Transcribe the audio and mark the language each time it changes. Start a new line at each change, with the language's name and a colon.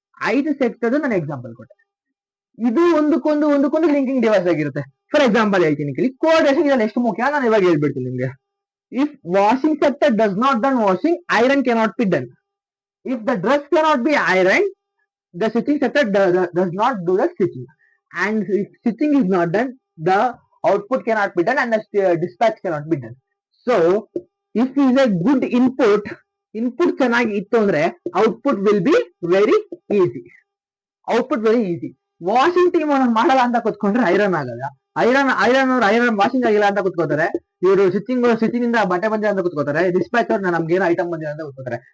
Kannada: 5 sector ನಾನು example ಕೊಟ್ಟೆ. ಇದು ಒಂದಕ್ಕೊಂದು ಲಿಂಕಿಂಗ್ ಡಿವೈಸ್ ಆಗಿರುತ್ತೆ. ಫಾರ್ ಎಕ್ಸಾಂಪಲ್ ಹೇಳ್ತೀನಿ ಕೇಳಿ, ಕೋಆರ್ಡಿನೇಷನ್ ಇದರಲ್ಲಿ ಎಷ್ಟು ಮುಖ್ಯ ನಾನು ಇವಾಗ ಹೇಳ್ಬಿಡ್ತೀನಿ ನಿಮ್ಗೆ.
English: If washing sector does not done washing, iron cannot be done. If the dress cannot be iron, the stitching sector does not do the stitching. And if stitching is not done, the output cannot be done and the dispatch cannot be done. So if is a good input, input
Kannada: ಚೆನ್ನಾಗಿ ಇತ್ತು ಅಂದ್ರೆ
English: Output will be very easy. Output very easy.
Kannada: Washing team ಮಾಡಲ್ಲ ಅಂತ ಕೂತ್ಕೊಂಡ್ರೆ iron ಆಗಲ್ಲ. Iron washing ಆಗಿಲ್ಲ ಅಂತ ಕೂತ್ಕೋತಾರೆ. ಇವರು ಸ್ವಿಚಿಂಗ್ ಇಂದ ಬಟ್ಟೆ ಬಂದಿದೆ ಅಂತ ಕೂತ್ಕೋತಾರೆ. ಡಿಸ್ಪ್ಯಾಚರ್ ನಮ್ಗೆ ಏನೋ ಐಟಮ್ ಬಂದಿದೆ ಅಂತ ಕೂತ್ಕೋತಾರೆ.